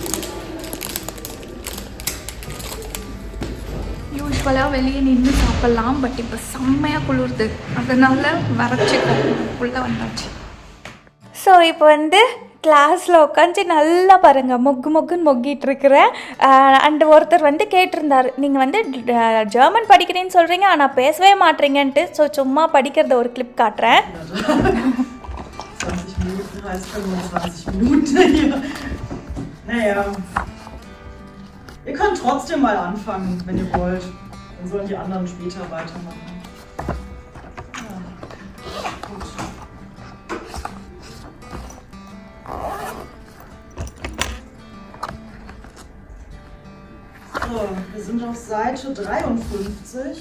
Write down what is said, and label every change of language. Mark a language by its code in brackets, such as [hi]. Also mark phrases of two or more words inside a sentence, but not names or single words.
[ta] யூஸ்வலாக வெளியே நின்று சாப்பிட்லாம், பட் இப்போ செம்மையாக குளிருது, அதனால் வரைச்சிக்கும் உள்ளே வந்தாச்சு. ஸோ இப்போ வந்து கிளாஸில் உட்காந்து நல்லா பாருங்கள் மொக்குன்னு மொக்கிட்டு இருக்கிறேன். அண்ட் ஒருத்தர் வந்து கேட்டிருந்தார், நீங்கள் வந்து ஜெர்மன் படிக்கிறேன்னு சொல்கிறீங்க ஆனால் பேசவே மாட்டீங்கன்ட்டு. ஸோ சும்மா படிக்கிறத ஒரு கிளிப் காட்டுறேன். [de] 20 Minuten heißt 25 Minuten hier. Naja. Ihr könnt trotzdem mal anfangen, wenn ihr wollt. Dann sollen die anderen später weitermachen. Ja. Gut. So, wir sind auf Seite 53.